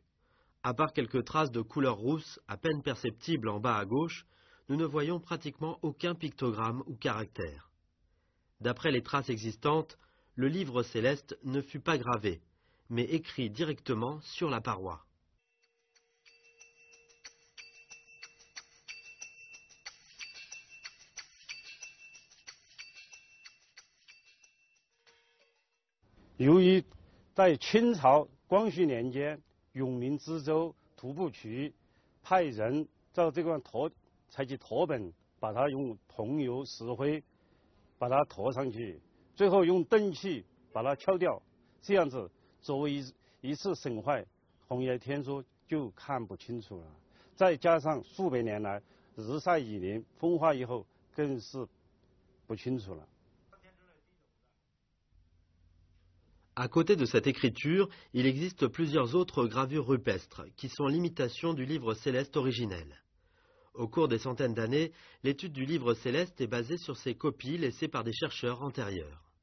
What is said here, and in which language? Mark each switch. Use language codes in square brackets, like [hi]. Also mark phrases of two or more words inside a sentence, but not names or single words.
[fr] À part quelques traces de couleur rousse à peine perceptibles en bas à gauche, nous ne voyons pratiquement aucun pictogramme ou caractère. D'après les traces existantes, le livre céleste ne fut pas gravé, mais écrit directement sur la paroi. [zh] 由于在清朝光绪年间，永明知州徒步渠派人照这个采集拓本，把它用桐油、石灰把它驮上去，最后用钝器把它敲掉，这样子作为一次损坏，红叶天书就看不清楚了。再加上数百年来日晒雨淋，风化以后更是不清楚了。 [fr] À côté de cette écriture, il existe plusieurs autres gravures rupestres qui sont l'imitation du livre céleste originel. Au cours des centaines d'années, l'étude du livre céleste est basée sur ces copies laissées par des chercheurs antérieurs.